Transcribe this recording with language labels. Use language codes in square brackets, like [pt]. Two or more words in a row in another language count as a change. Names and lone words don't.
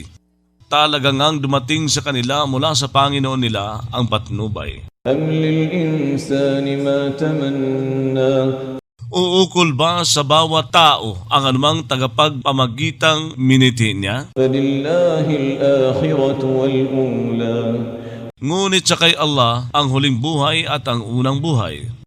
[tl] Talaga ngang dumating sa kanila mula sa Panginoon nila ang patnubay. [ar] أم للإنسان ما تمنى. [tl] Uukol ba sa bawat tao ang anumang tagapagpamagitang miniti niya? [ar] فلله الآخرة والأولى. [tl] Ngunit sa kay Allah ang huling buhay at ang unang buhay.